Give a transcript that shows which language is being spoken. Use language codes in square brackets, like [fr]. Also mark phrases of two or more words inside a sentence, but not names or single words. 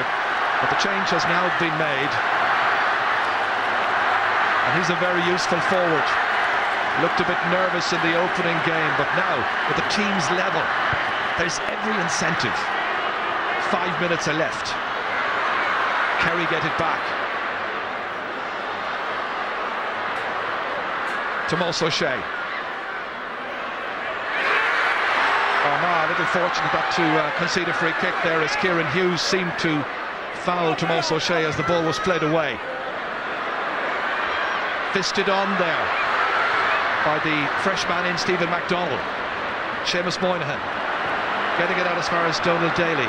[en] But the change has now been made. And he's a very useful forward. Looked a bit nervous in the opening game, but now, with the team's level, there's every incentive. 5 minutes are left. Kerry get it back. Tomás O'Shea. Armagh a little fortunate not to concede a free kick there, as Kieran Hughes seemed to foul Tomás O'Shea as the ball was played away. Fisted on there by the freshman in Stephen MacDonald. Seamus Moynihan getting it out as far as Donald Daly.